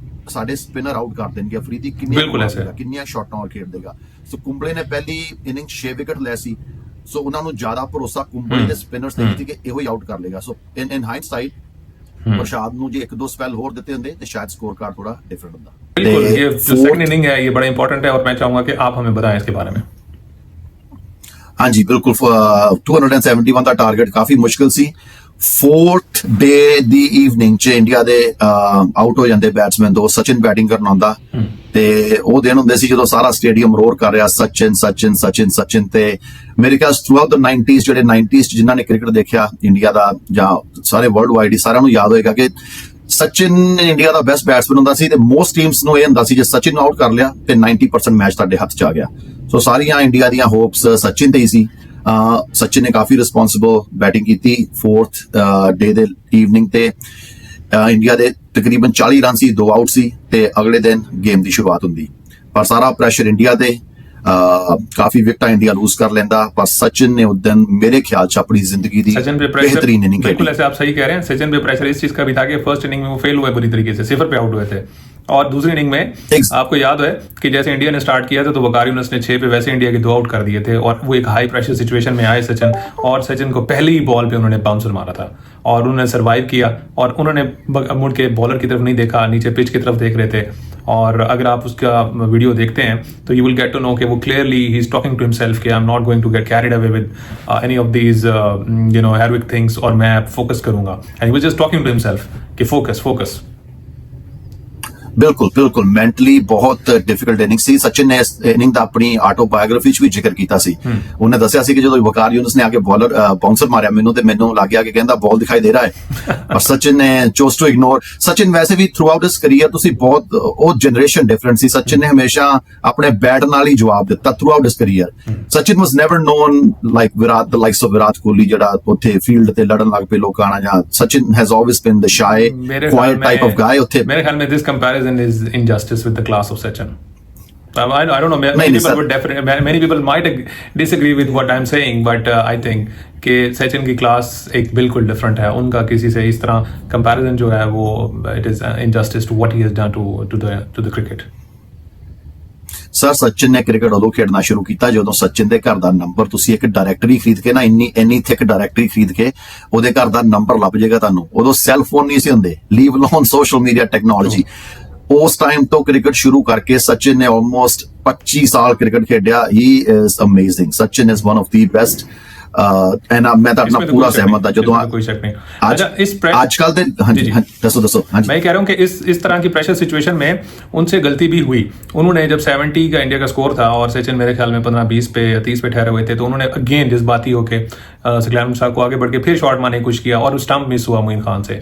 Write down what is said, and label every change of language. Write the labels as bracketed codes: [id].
[pa] ਸਾਡੇ spinner out ਕਰ ਦੇਣਗੇ। ਅਫਰੀਦੀ ਕਿੰਨੀਆਂ ਬਿਲਕੁਲ ਐਸੇ। ਕਿੰਨੀਆਂ ਸ਼ਾਟਾਂ ਨਾਲ ਖੇਡ ਦੇਗਾ। ਸੋ ਕੁੰਬਲੇ ਨੇ ਪਹਿਲੀ ਇਨਿੰਗ 6 ਵਿਕਟ ਲਏ ਸੀ, ਸੋ ਉਹਨਾਂ ਨੂੰ ਜ਼ਿਆਦਾ ਭਰੋਸਾ ਕੁੰਬਲੇ ਦੇ ਸਪਿਨਰਸ ਤੇ ਸੀ ਕਿ ਇਹੋ ਹੀ ਆਊਟ ਕਰ ਲੇਗਾ। ਸੋ ਇਨ ਹਾਈਂਡਸਾਈਟ ਪ੍ਰਸ਼ਾਦ ਨੂੰ ਜੇ ਇੱਕ ਦੋ ਸਪੈਲ ਹੋਰ ਦਿੱਤੇ ਹੁੰਦੇ ਤੇ ਸ਼ਾयद [hi] स्कोर कार्ड थोड़ा डिफरेंट [pa] ਹੁੰਦਾ। [hi] बिल्कुल, ये जो सेकंड इनिंग है ये बड़ा इंपॉर्टेंट है और मैं चाहूंगा कि आप हमें बताएं इसके बारे में। हाँ जी बिल्कुल, [pa] 271 ਦਾ ਟਾਰਗੇਟ ਕਾਫੀ ਮੁਸ਼ਕਿਲ ਸੀ। 4th ਡੇ ਦੀ ਈਵਨਿੰਗ ਚ ਇੰਡੀਆ ਦੇ ਆਊਟ ਹੋ ਜਾਂਦੇ ਬੈਟਸਮੈਨ ਦੋ। ਸਚਿਨ ਬੈਟਿੰਗ ਕਰਨ ਆਉਂਦਾ ਤੇ ਉਹ ਦਿਨ ਹੁੰਦੇ ਸੀ ਜਦੋਂ ਸਾਰਾ ਸਟੇਡੀਅਮ ਰੋਰ ਕਰ ਰਿਹਾ ਸਚਿਨ ਸਚਿਨ ਸਚਿਨ ਸਚਿਨ। ਤੇ ਮੇਰੇ ਖਿਆਲ ਥਰੂ ਆਊਟ ਦ 90s ਜਿਹੜੇ 90s ਚ ਜਿਨ੍ਹਾਂ ਨੇ ਕ੍ਰਿਕਟ ਦੇਖਿਆ ਇੰਡੀਆ ਦਾ ਜਾਂ ਸਾਰੇ ਵਰਲਡ ਵਾਈਡ ਹੀ ਸਾਰਿਆਂ ਨੂੰ ਯਾਦ ਹੋਏਗਾ ਕਿ ਸਚਿਨ ਇੰਡੀਆ ਦਾ ਬੈਸਟ ਬੈਟਸਮੈਨ ਹੁੰਦਾ ਸੀ ਤੇ ਮੋਸਟ ਟੀਮਸ ਨੂੰ ਇਹ ਹੁੰਦਾ ਸੀ ਜੇ ਸਚਿਨ ਨੂੰ ਆਊਟ ਕਰ ਲਿਆ ਤੇ 90% ਮੈਚ ਤੁਹਾਡੇ ਹੱਥ ਚ ਆ ਗਿਆ। ਸੋ ਸਾਰੀਆਂ ਇੰਡੀਆ ਦੀਆਂ ਹੋਪਸ ਸਚਿਨ ਤੇ ਹੀ ਸੀ। ਸਚਿਨ ਨੇ ਕਾਫੀ ਰਿਸਪੌਂਸਿਬਲ ਬੈਟਿੰਗ ਕੀਤੀ 4th ਡੇ ਦੇ ਈਵਨਿੰਗ ਤੇ। ਇੰਡੀਆ ਦੇ ਤਕਰੀਬਨ 40 ਰਨ ਸੀ, 2 ਆਊਟ ਸੀ ਤੇ ਅਗਲੇ ਦਿਨ ਗੇਮ ਦੀ ਸ਼ੁਰੂਆਤ ਹੁੰਦੀ। ਪਰ ਸਾਰਾ ਪ੍ਰੈਸ਼ਰ ਇੰਡੀਆ ਤੇ, ਕਾਫੀ ਵਿਕਟਾਂ ਇੰਡੀਆ लूज कर लेंदा। [hi] पर सचिन ने उस दिन मेरे ख्याल से अपनी जिंदगी की बेहतरीन इनिंग बिल्कुल ऐसे आप सही कह रहे हैं। सचिन पे प्रेशर इस चीज का भी था कि फर्स्ट इनिंग में वो फेल हुए बुरी तरीके से, 0 पे आउट हुए थे। और दूसरी इनिंग में आपको याद है कि जैसे इंडिया ने स्टार्ट किया था तो वकारी यूनुस ने 6 पे वैसे इंडिया के 2 आउट कर दिए थे और वो एक हाई प्रेशर सिचुएशन में आए सचिन, और सचिन को पहली ही बॉल पे उन्होंने बाउंसर मारा था और उन्होंने सर्वाइव किया और उन्होंने मुड़ के बॉलर की तरफ नहीं देखा, नीचे पिच की तरफ देख रहे थे। और अगर आप उसका वीडियो देखते हैं तो [en] you will get to know कि वो clearly he is talking to himself कि I am not going to get carried away with any of these heroic things [hi] और मैं फोकस करूंगा। [en] And he was just talking to himself कि focus focus. [hi] बिल्कुल बिल्कुल, mentally बहुत difficult inning सी। सचिन ने इस इनिंग [pa] ਦਾ ਆਪਣੀ ਆਟੋਬਾਇਓਗ੍ਰਾਫੀ ਚ ਵੀ ਜ਼ਿਕਰ ਕੀਤਾ ਸੀ। ਉਹਨੇ ਦੱਸਿਆ ਸੀ ਕਿ ਜਦੋਂ ਵਕਾਰ ਯੂਨਸ ਨੇ ਆ ਕੇ ਬॉलर ਬਾਉਂਸਰ ਮਾਰਿਆ ਮੈਨੂੰ ਲੱਗਿਆ ਕਿ ਕਹਿੰਦਾ ਬਾਲ ਦਿਖਾਈ ਦੇ ਰਹਾ ਹੈ ਪਰ ਸਚਿਨ ਨੇ ਚੋਜ਼ ਟੂ ਇਗਨੋਰ। ਸਚਿਨ ਵੈਸੇ ਵੀ ਥਰੂ ਆਊਟ ਹਿਸ ਕਰੀਅਰ ਤੁਸੀਂ ਬਹੁਤ ਉਹ ਜਨਰੇਸ਼ਨ ਡਿਫਰੈਂਟ ਸੀ। ਸਚਿਨ ਨੇ ਹਮੇਸ਼ਾ ਆਪਣੇ ਬੈਟ ਨਾਲ ਹੀ ਜਵਾਬ ਦਿੱਤਾ through out his career. [en] Sachin was never known like the likes of Virat Kohli [pa] ਜਿਹੜਾ ਉੱਥੇ ਫੀਲਡ ਤੇ ਲੜਨ ਲੱਗ ਪਏ ਲੋਕਾਂ ਨਾਲ, [en] ਜਾਂ Sachin has always been the shy quiet type of guy. [pa] ਉੱਥੇ ਮੇਰੇ ਖਿਆਲ [en] में this comparison is injustice with the class of Sachin. I don't know. Many people might disagree with what I'm saying, but I think [hi] कि सचिन की क्लास एक बिल्कुल different है। उनका किसी से इस तरह कंपैरिजन जो है वो [en] it is injustice to what he has done to the cricket. [pa] Sir Sachin ਨੇ ਕ੍ਰਿਕਟ ਉਦੋਂ ਖੇਡਣਾ ਸ਼ੁਰੂ ਕੀਤਾ ਜਦੋਂ ਸਚਿਨ ਦੇ ਘਰ ਦਾ ਨੰਬਰ ਤੁਸੀਂ ਇੱਕ ਡਾਇਰੈਕਟਰੀ ਖਰੀਦ ਕੇ ਨਾ ਇੰਨੀ ਥਿਕ ਡਾਇਰੈਕਟਰੀ ਖਰੀਦ ਕੇ ਉਹਦੇ ਘਰ ਦਾ ਨੰਬਰ ਲੱਭ ਜਾਏਗਾ ਤੁਹਾਨੂੰ। ਉਦੋਂ ਸੈੱਲ ਫੋਨ ਨਹੀਂ ਸੀ ਹੁੰਦੇ, leave alone social media technology. ਉਸ ਟਾਈਮ ਤੋਂ ਕ੍ਰਿਕਟ ਸ਼ੁਰੂ ਕਰਕੇ ਸਚਿਨ ਨੇ ਆਲਮੋਸਟ 25 ਸਾਲ ਕ੍ਰਿਕਟ ਖੇਡਿਆ। [en] He is amazing. [hi] Sachin [en] is one of the best [hi] and मैं तो अपना पूरा सहमत था जो कोई शक नहीं। अच्छा, इस [pa] आजकल दे हाँ जी दसो हाँ जी [hi] मैं कह रहा हूँ कि इस तरह की प्रेशर सिचुएशन में उनसे गलती भी हुई। उन्होंने जब 70 का इंडिया का स्कोर था और सचिन मेरे ख्याल में 15-20 पे या 30 पे ठहरे हुए थे तो उन्होंने अगेन जज्बाती होके सकलैन शाह को आगे बढ़ के फिर शॉट मारने की कोशिश किया और स्टंप मिस हुआ मोइन खान से।